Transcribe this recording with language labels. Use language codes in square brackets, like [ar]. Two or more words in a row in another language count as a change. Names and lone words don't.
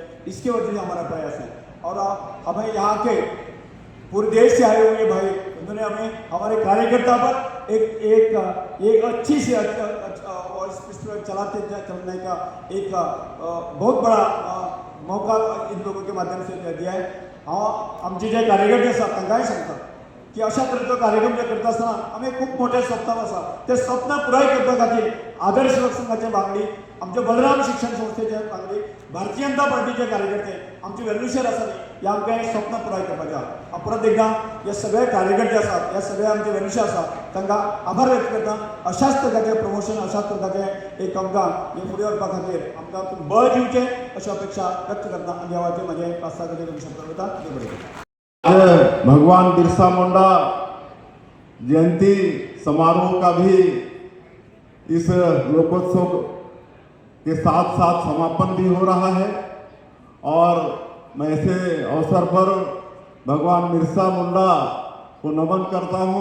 [hi] इसके वजह से हमारा प्रयास है और हमें यहाँ के पूरे देश से आए हुए भाई उन्होंने हमें हमारे कार्यकर्ता पर एक अच्छी से चलने का एक बहुत बड़ा मौका इन लोगों के माध्यम से दिया है। [kok] आमचे जे कार्यकर्ते आसात तांकांय सांगता की अशा तरेचो कार्यक्रम जे करता आसतना आमी खूब मोठे स्वप्न आसा ते स्वप्न पुराय करपा खातीर आदर्श सेवक संघाचे वांगडी आमचे बलराम शिक्षण संस्थेचे वांगडी भारतीय जनता पार्टीचे कार्यकर्ते आमचे वेल्युशर आसा ह्या आमकां हें स्वप्न पुराय करपाचें आसा। परत एकदा हे सगळे कार्यकर्ते आसात हे सगळे आमचे वेल्युशर आसात तांकां आभार व्यक्त करता। अशाच तरेचें प्रमोशन अशाच तरेचें एक आमकां हे फुडें व्हरपा खातीर आमकां बळ दिवचें अशी अपेक्षा व्यक्त करता आनी देवाचें म्हाजें 5-6 कडेन शब्द वता देव बरें करूं। [hi] भगवान बिरसा मुंडा जयंती समारोह का भी इस लोकोत्सव के साथ साथ समापन भी हो रहा है और मैं ऐसे अवसर पर भगवान बिरसा मुंडा को नमन करता हूँ।